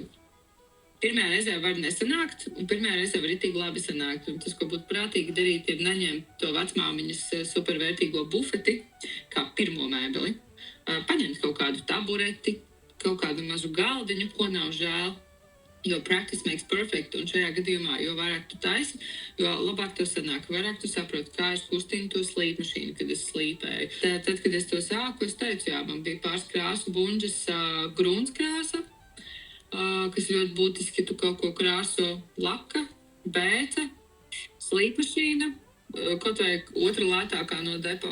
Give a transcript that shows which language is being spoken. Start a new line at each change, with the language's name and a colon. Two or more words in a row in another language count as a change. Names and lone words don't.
Latvian: Pirmajā reizē var nesanākt, un pirmajā reizē var itīgi labi sanākt, un tas, ko būtu prātīgi darīt, ir neņemt to vecmāmiņas supervērtīgo bufeti, kā pirmo mēbeli, paņemt kaut kādu tabureti, kaut kādu mazu galdiņu, ko nav žēl.
English: Jo practice makes perfect,
Latvian: un šajā gadījumā, jo vairāk tu taisi, jo labāk to sanāk, vairāk tu saproti, kā es kustinu to slīpmašīnu, kad es slīpēju. Tad, kad es to sāku, es teicu, man bija pāris krāsu buņģas grūnskrāsa, kas ļoti būtiski, tu kaut ko krāso laka, bēca, slīpmašīna, kaut vai otra lētākā no depo.